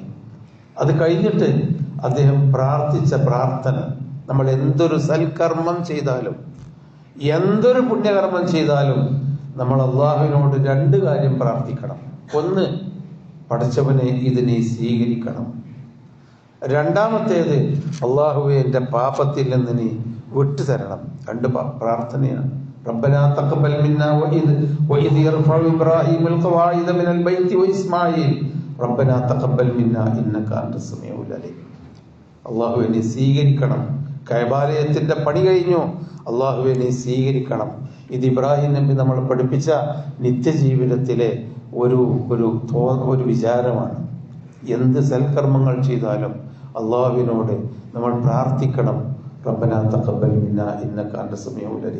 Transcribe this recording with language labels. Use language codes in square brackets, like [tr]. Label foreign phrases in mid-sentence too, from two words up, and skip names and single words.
[ml] അത് കഴിഞ്ഞിട്ട് അദ്ദേഹം പ്രാർത്ഥിച്ച പ്രാർത്ഥന, നമ്മൾ എന്തൊരു സൽക്കർമ്മം ചെയ്താലും, എന്തൊരു പുണ്യകർമ്മം ചെയ്താലും നമ്മൾ അള്ളാഹുവിനോട് രണ്ട് കാര്യം പ്രാർത്ഥിക്കണം. ഒന്ന്, പടച്ചവനെ ഇതിനെ സ്വീകരിക്കണം. രണ്ടാമത്തേത്, അള്ളാഹുവെ എൻ്റെ പാപത്തിൽ നിന്ന് നീ വിട്ടുതരണം. രണ്ട് പ്രാർത്ഥനയാണ്. [ar] ربنا تقبل منا وإذ يرفع إبراهيم القواعد من البيت وإسماعيل ربنا تقبل منا إنك أنت السميع العليم. [ml] അള്ളാഹുവെ നീ സ്വീകരിക്കണം. കഅബാലയത്തിന്റെ പണി കഴിഞ്ഞു, അള്ളാഹുവെ നീ സ്വീകരിക്കണം. ഇത് ഇബ്രാഹിം നബി നമ്മൾ പഠിപ്പിച്ച നിത്യജീവിതത്തിലെ ഒരു വിചാരമാണ്. എന്ത് സൽക്കർമ്മങ്ങൾ ചെയ്താലും അള്ളാഹുവിനോട് നമ്മൾ പ്രാർത്ഥിക്കണം, [ar] ربنا تقبل منا إنك أنت السميع العليم.